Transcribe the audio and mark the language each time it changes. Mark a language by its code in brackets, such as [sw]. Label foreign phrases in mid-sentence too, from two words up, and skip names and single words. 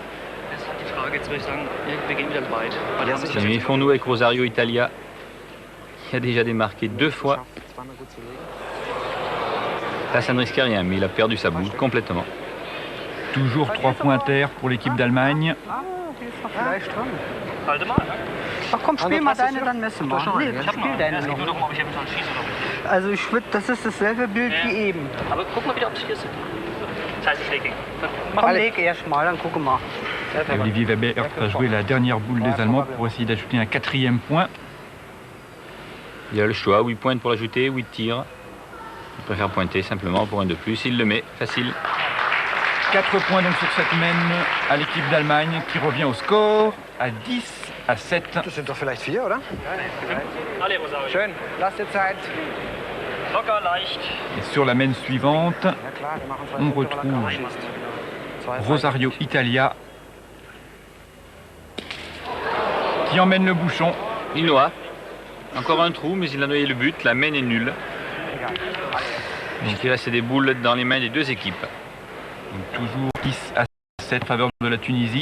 [fr] Demi-fond-nous avec Rosario Italia qui a déjà démarqué 2 fois. Là, ça ne risque rien, mais il a perdu sa boule complètement. Toujours 3 points à terre pour l'équipe d'Allemagne. [de] Ach komm, spiel mal deine, dann messen wir. Nee, spiel deine noch. Also ich würde, das ist dasselbe Bild wie eben. Aber guck mal wieder, ob es hier ist. Das heißt, ich lege ihn. Komm, leg erst mal, dann gucken wir. [fr] Et Olivier Weber va jouer la dernière boule des Allemands pour essayer d'ajouter un 4e point. Il a le choix, ou il pointe pour l'ajouter, ou il tire. Il préfère pointer simplement pour un de plus. Il le met, facile. 4 points donc sur cette mène à l'équipe d'Allemagne qui revient au score à 10-7. [de] Das sind doch vielleicht 4, oder? Alle Rosario. Schön, lass dir Zeit. Locker, leicht. [fr] Et sur la mène suivante, [de] Ja klar, wir machen 2 [fr] on [de] Punkte, weil er [fr] retrouve [de] keinen schießt. 2 [fr] Rosario Italia qui emmène le bouchon. Il noie. Encore un trou, mais il a noyé le but. La mène est nulle. Donc il reste des boules dans les mains des deux équipes. Donc toujours 10-7 faveur de la Tunisie.